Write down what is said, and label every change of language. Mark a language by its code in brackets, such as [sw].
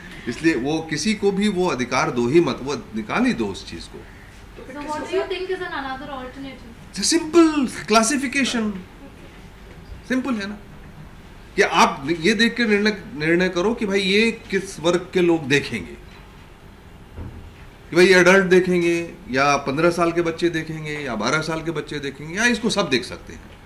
[hi] इसलिए वो किसी को भी वो अधिकार दो ही मत, वो निकाल ही दो उस चीज को। [en] So what do you think is another alternative? [hi] Simple classification, simple है ना, कि आप ये देख के निर्णय करो कि भाई ये किस वर्ग के लोग देखेंगे, कि भाई एडल्ट देखेंगे या 15 साल के बच्चे देखेंगे या 12 साल के बच्चे देखेंगे, या इसको सब देख सकते हैं।